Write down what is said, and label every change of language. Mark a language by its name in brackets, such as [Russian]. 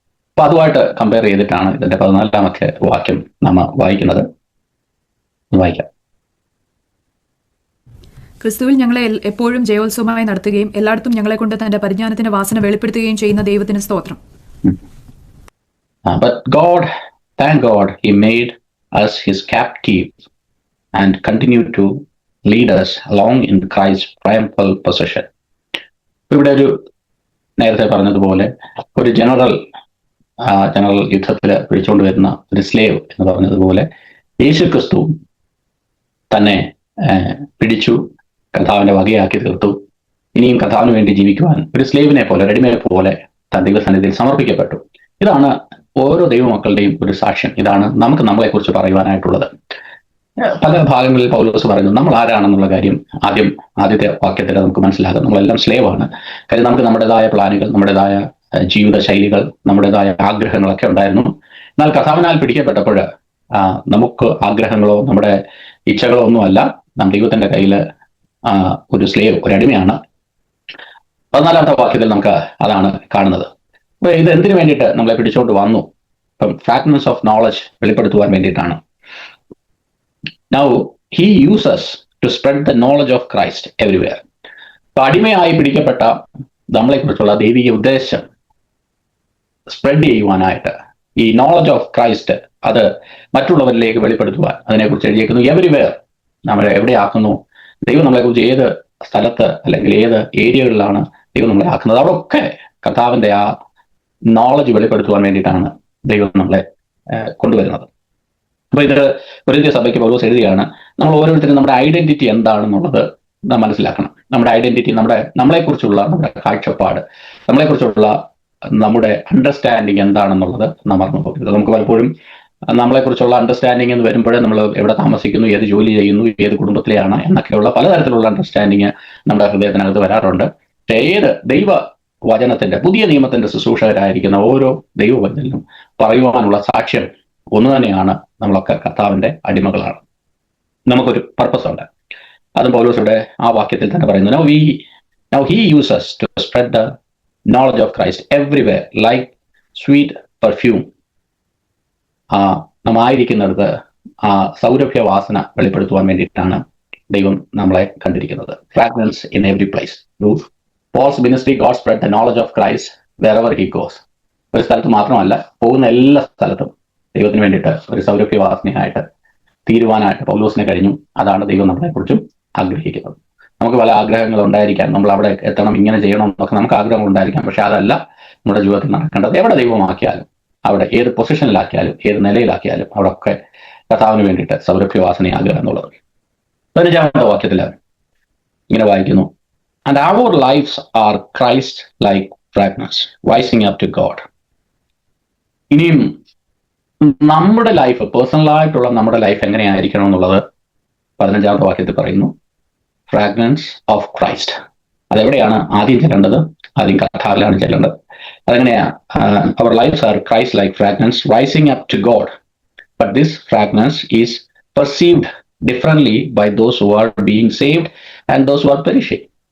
[Malayalam] അപ്പൊ അതുമായിട്ട് കമ്പയർ ചെയ്തിട്ടാണ് ഇതിന്റെ 14-ാമത്തെ വാക്യം നമ്മൾ വായിക്കുന്നത്. വായിക്കാം. ക്രിസ്തുവിൽ ഞങ്ങളെ എപ്പോഴും ജയോത്സവമായി നടത്തുകയും എല്ലായിടത്തും ഞങ്ങളെ കൊണ്ട് തന്റെ പരിജ്ഞാനത്തിന്റെ വാസന വെളിപ്പെടുത്തുകയും ചെയ്യുന്ന ദൈവത്തിന് സ്തോത്രം. [English] But God, thank God, He made us His captive and continued to lead us along in Christ's triumphal possession. [Malayalam] ഇവിടെ ഒരു നേരത്തെ പറഞ്ഞതുപോലെ ഒരു ജനറൽ യുദ്ധത്തിൽ പിടിച്ചുകൊണ്ട് വരുന്ന ഒരു സ്ലേവ് എന്ന് പറഞ്ഞതുപോലെ യേശു ക്രിസ്തു തന്നെ പിടിച്ചു, കർത്താവിന്റെ വകയാക്കി തീർത്തു. ഇനിയും കർത്താവിന് വേണ്ടി ജീവിക്കുവാൻ ഒരു സ്ലേവിനെ പോലെ, റെഡിമേഡ് പോലെ താൻ ദൈവസന്നിധിയിൽ സമർപ്പിക്കപ്പെട്ടു. ഇതാണ് ഓരോ ദൈവമക്കളുടെയും ഒരു സാക്ഷ്യം. ഇതാണ് നമുക്ക് നമ്മളെക്കുറിച്ച് പറയുവാനായിട്ടുള്ളത്. പല ഭാഗങ്ങളിൽ പൗലോസ് പറയുന്നു നമ്മൾ ആരാണെന്നുള്ള കാര്യം ആദ്യത്തെ വാക്യത്തിൽ നമുക്ക് മനസ്സിലാകും. നമ്മളെല്ലാം സ്ലേവാണ്. കാര്യം നമുക്ക് നമ്മുടേതായ പ്ലാനുകൾ, നമ്മുടേതായ ജീവിത ശൈലികൾ, നമ്മുടേതായ ആഗ്രഹങ്ങളൊക്കെ ഉണ്ടായിരുന്നു. എന്നാൽ കർത്താവിനാൽ പിടിക്കപ്പെട്ടപ്പോൾ നമുക്ക് ആഗ്രഹങ്ങളോ നമ്മുടെ ഇച്ഛകളോ ഒന്നുമല്ല. നാം ദൈവത്തിന്റെ കയ്യിൽ ഒരു സ്ലേവ്, ഒരു അടിമയാണ്. 14-ാമത്തെ വാക്യത്തിൽ നമുക്ക് അതാണ് കാണുന്നത്. അപ്പൊ ഇത് എന്തിനു വേണ്ടിയിട്ട് നമ്മളെ പിടിച്ചുകൊണ്ട് വന്നു? ഇപ്പം [English] fragments of knowledge [Malayalam] വെളിപ്പെടുത്തുവാൻ വേണ്ടിയിട്ടാണ്. [English] Now he uses to spread the knowledge of Christ everywhere. [Malayalam] അപ്പൊ അടിമയായി പിടിക്കപ്പെട്ട നമ്മളെക്കുറിച്ചുള്ള ദൈവിക ഉദ്ദേശം സ്പ്രെഡ് ചെയ്യുവാനായിട്ട് ഈ [English] knowledge of Christ [Malayalam] അത് മറ്റുള്ളവരിലേക്ക് വെളിപ്പെടുത്തുവാൻ അതിനെക്കുറിച്ച് എഴുതിയിരിക്കുന്നു. എവരിവെയർ, നമ്മളെ എവിടെയാക്കുന്നു ദൈവം നമ്മളെക്കുറിച്ച്, ഏത് സ്ഥലത്ത് അല്ലെങ്കിൽ ഏത് ഏരിയകളിലാണ് ദൈവം നമ്മളെ ആക്കുന്നത്, അവിടെയൊക്കെ കർത്താവിന്റെ ആ നോളജ് വെളിപ്പെടുത്തുവാൻ വേണ്ടിയിട്ടാണ് ദൈവം നമ്മളെ കൊണ്ടുവരുന്നത്. അപ്പൊ ഇത് കൊരിന്ത്യ സഭയ്ക്ക് പൗലോസ് എഴുതുകയാണ്, നമ്മൾ ഓരോരുത്തരും നമ്മുടെ ഐഡന്റിറ്റി എന്താണെന്നുള്ളത് നാം മനസ്സിലാക്കണം. നമ്മുടെ ഐഡന്റിറ്റി, നമ്മളെക്കുറിച്ചുള്ള നമ്മുടെ കാഴ്ചപ്പാട്, നമ്മളെക്കുറിച്ചുള്ള നമ്മുടെ അണ്ടർസ്റ്റാൻഡിങ് എന്താണെന്നുള്ളത് നാം മറന്നു പോകരുത്. നമുക്ക് പലപ്പോഴും നമ്മളെക്കുറിച്ചുള്ള അണ്ടർസ്റ്റാൻഡിങ് എന്ന് വരുമ്പോഴേ നമ്മൾ എവിടെ താമസിക്കുന്നു, ഏത് ജോലി ചെയ്യുന്നു, ഏത് കുടുംബത്തിലെയാണ് എന്നൊക്കെയുള്ള പലതരത്തിലുള്ള അണ്ടർസ്റ്റാൻഡിങ് നമ്മുടെ ഹൃദയത്തിനകത്ത് വരാറുണ്ട്. ഏത് ദൈവ വചനത്തിന്റെ, പുതിയ നിയമത്തിന്റെ ശുശ്രൂഷകരായിരിക്കുന്ന ഓരോ ദൈവവചനം പറയുവാനുള്ള സാക്ഷ്യം ഒന്ന് തന്നെയാണ്. നമ്മളൊക്കെ കർത്താവിന്റെ അടിമകളാണ്. നമുക്കൊരു പർപ്പസ് ഉണ്ട്. അതും പൗലോസ് ഇവിടെ ആ വാക്യത്തിൽ തന്നെ പറയുന്നു. [English] Now he uses to spread the knowledge of Christ everywhere like sweet perfume. [Malayalam] നാം ആയിരിക്കുന്നിടത്ത് ആ സൗരഭ്യവാസന വെളിപ്പെടുത്തുവാൻ വേണ്ടിയിട്ടാണ് ദൈവം നമ്മളെ കണ്ടിരിക്കുന്നത്. [English] Fragrance in every place. Through Paul's ministry, God spread the knowledge of Christ wherever he goes. [Malayalam] ഒരു സ്ഥലത്ത് മാത്രമല്ല, പോകുന്ന എല്ലാ സ്ഥലത്തും ദൈവത്തിന് വേണ്ടിയിട്ട് ഒരു സൗരഭ്യവാസനയായിട്ട് തീരുവാനായിട്ട് പൗലോസിനെ കഴിഞ്ഞു. അതാണ് ദൈവം നമ്മളെക്കുറിച്ചും ആഗ്രഹിക്കുന്നത്. നമുക്ക് പല ആഗ്രഹങ്ങൾ ഉണ്ടായിരിക്കാം, നമ്മൾ അവിടെ എത്തണം, ഇങ്ങനെ ചെയ്യണം എന്നൊക്കെ നമുക്ക് ആഗ്രഹങ്ങൾ ഉണ്ടായിരിക്കാം. പക്ഷെ അതല്ല നമ്മുടെ ജീവിതത്തിൽ നടക്കേണ്ടത്. എവിടെ ദൈവമാക്കിയാലും, അവിടെ ഏത് പൊസിഷനിലാക്കിയാലും, ഏത് നിലയിലാക്കിയാലും അവിടെ ഒക്കെ കർത്താവിന് വേണ്ടിയിട്ട് സൗരഭ്യവാസനയാകുക എന്നുള്ളത്. 15-ാമത്തെ വാക്യത്തിൽ ഇങ്ങനെ വായിക്കുന്നു, [English] And our lives are Christ like fragrance rising up to God. [Malayalam] ഇനിയും നമ്മുടെ ലൈഫ്, പേഴ്സണലായിട്ടുള്ള നമ്മുടെ ലൈഫ് എങ്ങനെയായിരിക്കണം എന്നുള്ളത് 15-ാമത്തെ വാക്യത്തിൽ പറയുന്നു. [English] Fragrance of Christ. [Malayalam] അതെവിടെയാണ് ആദ്യം ചെല്ലേണ്ടത്? ആദ്യം കർത്താവിലാണ് ചെല്ലേണ്ടത്. അതെങ്ങനെയാ? [English] Our lives are Christ like fragrance rising up to God, but this fragrance is perceived differently by those who are being saved and those who are perishing.